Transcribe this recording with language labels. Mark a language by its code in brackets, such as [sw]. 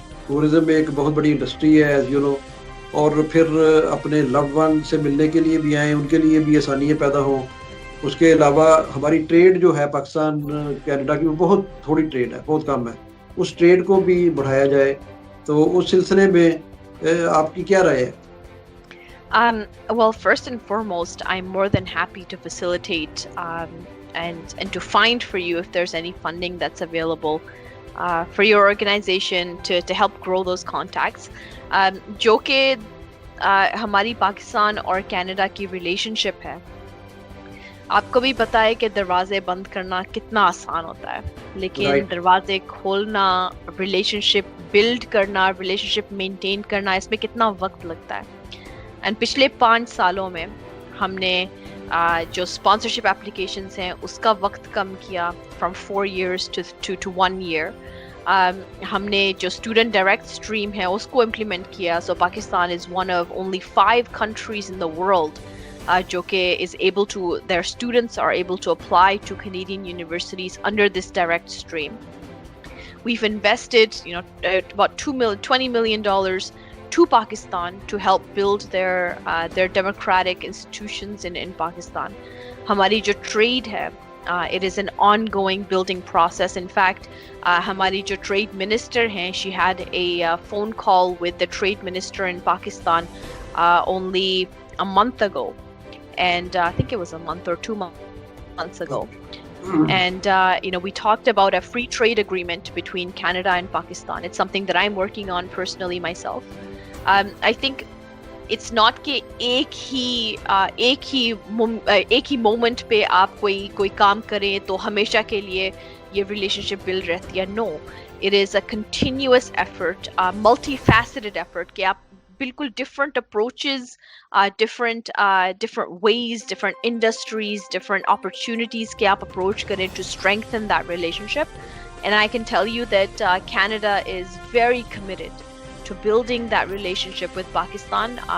[hi] Tourism एक बहुत बड़ी इंडस्ट्री है [en] as you know, [hi] और फिर अपने लव्ड वन से मिलने के लिए भी आएँ, उनके लिए भी आसानियाँ पैदा हों. उसके अलावा हमारी ट्रेड जो है पाकिस्तान कनाडा की, वो बहुत थोड़ी ट्रेड है, बहुत कम है, उस ट्रेड को भी बढ़ाया जाए. तो उस सिलसिले में आपकी क्या राय है? [en] Well, first and foremost, I'm more than happy to facilitate and to find for you if there's any funding that's available for your organization to help grow those contacts. [hi] जो कि हमारी पाकिस्तान और कनाडा की रिलेशनशिप है, आपको भी पता है कि दरवाजे बंद करना कितना आसान होता है, लेकिन दरवाजे खोलना, रिलेशनशिप बिल्ड करना, रिलेशनशिप मेंटेन करना, इसमें कितना वक्त लगता है. एंड पिछले 5 सालों में हमने जो स्पॉन्सरशिप एप्लीकेशंस हैं उसका वक्त कम किया [en] From 4 years to 1 year. [hi] हमने जो स्टूडेंट डायरेक्ट स्ट्रीम है उसको इम्प्लीमेंट किया. सो Pakistan is [en] one of only 5 countries in the world [hi] जो कि [en] is able to, their students are able to apply to Canadian universities under this direct stream. We've invested, about $20 million to Pakistan to help build their democratic institutions in Pakistan. [hi] हमारी जो [en] trade है, it is an ongoing building process. In fact, [hi] हमारी जो [en] trade minister हैं, she had a phone call with the trade minister in Pakistan only a month ago, and I think it was a month or 2 months ago. And we talked about a free trade agreement between Canada and Pakistan. It's something that I'm working on personally myself. I think it's not [hi] कि एक ही moment पे आप कोई काम करें तो हमेशा के लिए ये रिलेशनशिप बिल्ड रहती है. No, it is a continuous effort, a multifaceted effort कि आप बिल्कुल different approaches, different ways, different industries, different opportunities कि आप approach करें to strengthen that relationship. And I can tell you that Canada is very committed to building that relationship with Pakistan.